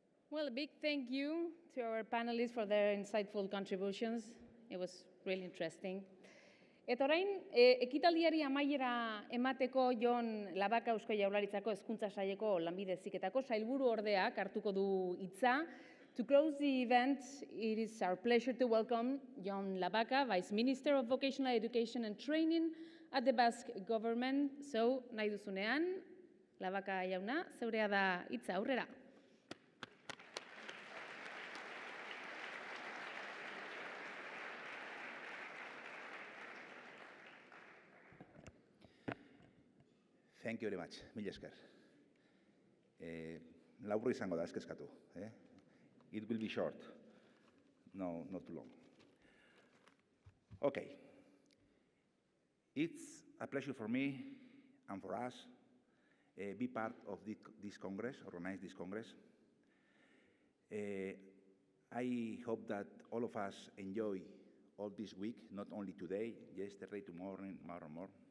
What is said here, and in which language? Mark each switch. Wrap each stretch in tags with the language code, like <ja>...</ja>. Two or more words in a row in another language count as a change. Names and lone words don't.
<en>Well, a big thank you to our panelists for their insightful contributions. It was really interesting.</en> <eu>Eta orain, ekitaldiari amaiera emateko Jon Labaka Eusko Jaurlaritzako Hezkuntza Saileko Lanbide Heziketako sailburu ordeak hartuko du hitza.</eu> <en>To close the event, it is our pleasure to welcome Jon Labaka, Vice Minister of Vocational Education and Training at the Basque Government. So,</en> <eu>nahi duzunean, Labaka jauna, zeurea da hitza aurrera.</eu> <en>Thank you very much.</en> <eu>Mil esker. Laburra izango da, ez kezkatu.</eu> <en>It will be short. No, not too long. Okay. It's a pleasure for me and for us be part of this Congress, organize this Congress. I hope that all of us enjoy all this week, not only today, yesterday, tomorrow, and more.</en>